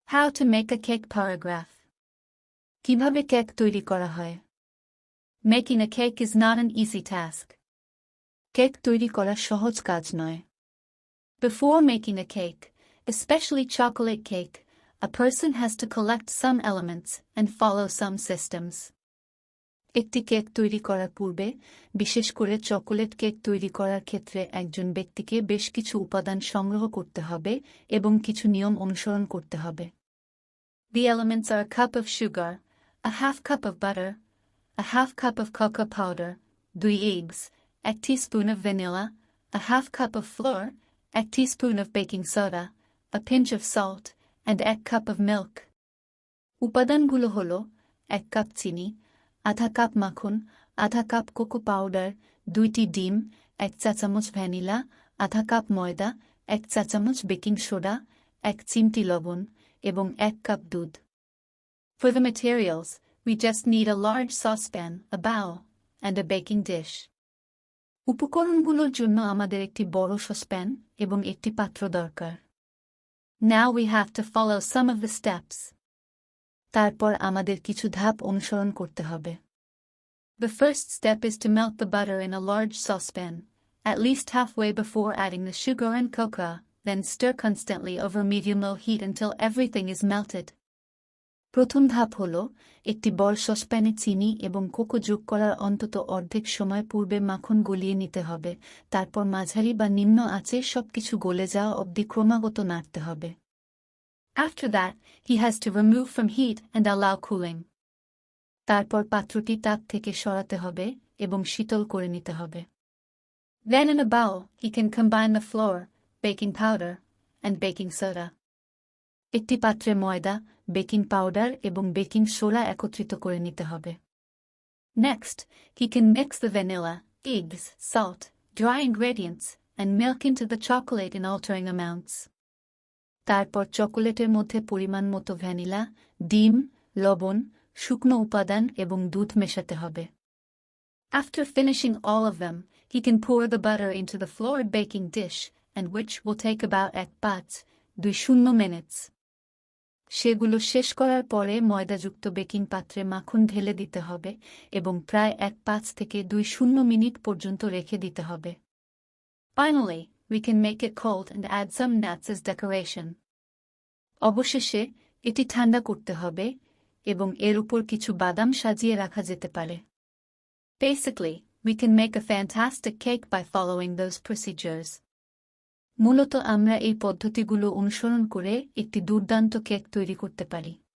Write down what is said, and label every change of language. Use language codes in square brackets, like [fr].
[en] How to make a cake paragraph. [bn] কিভাবে cake তৈরি করা হয়? [en] Making a cake is not an easy task. [bn] Cake তৈরি করা সহজ কাজ নয়. [en] Before making a cake, especially chocolate cake, a person has to collect some elements and follow some systems. [bn] একটি কেক তৈরি করার পূর্বে, বিশেষ করে চকোলেট কেক তৈরি করার ক্ষেত্রে একজন ব্যক্তিকে বেশ কিছু উপাদান সংগ্রহ করতে হবে এবং কিছু নিয়ম অনুসরণ করতে হবে. [en] The elements are a cup of sugar, a half cup of butter, a half cup of cocoa powder, 2 eggs, 1 teaspoon of vanilla, a half cup of flour, 1 teaspoon of baking soda, a pinch of salt, and 1 cup of milk. [bn] উপাদানগুলো হলো 1 cup চিনি, আধা cup মাখন, আধা cup cocoa powder, 2টি ডিম, 1 চা চামচ ভ্যানিলা, আধা কাপ ময়দা, 1 চা চামচ বেকিং সোডা, 1 চিমটি লবণ, এবং 1 কাপ দুধ. [en] For the materials, we just need a large saucepan, a bowl, and a baking dish. [bn] উপকরণগুলোর জন্য আমাদের একটি বড় সসপ্যান এবং একটি পাত্র দরকার. [en] Now we have to follow some of the steps. [bn] তারপর আমাদের কিছু ধাপ অনুসরণ করতে হবে. [en] The first step is to melt the butter in a large saucepan, at least halfway before adding the sugar and cocoa, then stir constantly over medium-low heat until everything is melted. [bn] প্রথম ধাপ হল একটি বড় সসপ্যানে চিনি এবং cocoa যোগ করার অন্তত অর্ধেক সময় পূর্বে মাখন গলিয়ে নিতে হবে, তারপর মাঝারি বা নিম্ন আঁচে সবকিছু গলে যাওয়া অবধি ক্রমাগত নাড়তে হবে. [en] After that, he has to remove from heat and allow cooling. [bn] তারপর পাত্রটি তাপ থেকে সরাতে হবে এবং শীতল করে নিতে হবে. [en] Then in a bowl, he can combine the flour, baking powder, and baking soda. [bn] একটি পাত্রে ময়দা, বেকিং পাউডার এবং বেকিং সোডা একত্রিত করে নিতে হবে. [en] Next, he can mix the vanilla, eggs, salt, dry ingredients, and milk into the chocolate in altering amounts. [bn] তারপর চকোলেটের মধ্যে পরিমাণ মতো ভ্যানিলা, ডিম, লবণ, শুকনো উপাদান এবং দুধ মেশাতে হবে. [en] After finishing all of them, he can pour the butter into the floored baking dish, and which will take about 1-2 minutes. [bn] সেগুলো শেষ করার পরে ময়দাযুক্ত বেকিং পাত্রে মাখন ঢেলে দিতে হবে এবং প্রায় 1-2 মিনিট পর্যন্ত রেখে দিতে হবে. [en] Finally, we can make it cold and add some nuts as decoration. [bn] অবশেষে এটি ঠান্ডা করতে হবে এবং এর উপর কিছু বাদাম সাজিয়ে রাখা যেতে পারে. [en] Basically, we can make a fantastic cake by following those procedures. [bn] মূলত আমরা এই পদ্ধতিগুলো অনুসরণ করে একটি দুর্দান্ত কেক তৈরি করতে পারি.